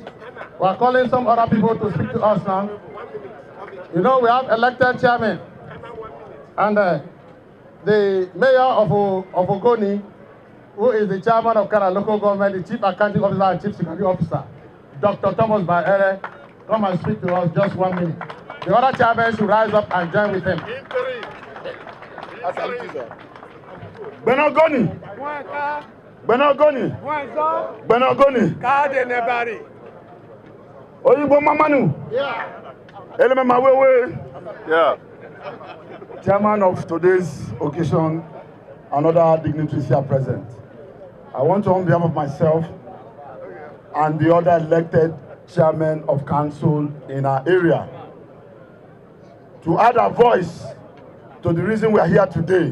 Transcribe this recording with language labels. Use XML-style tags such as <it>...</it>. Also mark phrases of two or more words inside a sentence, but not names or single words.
<en>We are calling some other people to speak to us now. You know, we have elected chairman, and the mayor of Ogoni, who is the chairman of Kara local government, the chief accounting officer and chief security officer, Dr. Thomas Baere, come and speak to us just 1 minute. The other chairman should rise up and join with him.</en> <ogo>Benogoni. Benogoni. Benogoni. Oyigbo Mamanu.</ogo> <en>Yeah.</en> <elm>Eleme Mawewe.</elm> <en>Yeah. Chairman of today's occasion and other dignitaries here present. I want to, on behalf of myself and the other elected chairmen of council in our area, to add our voice to the reason we are here today.</en>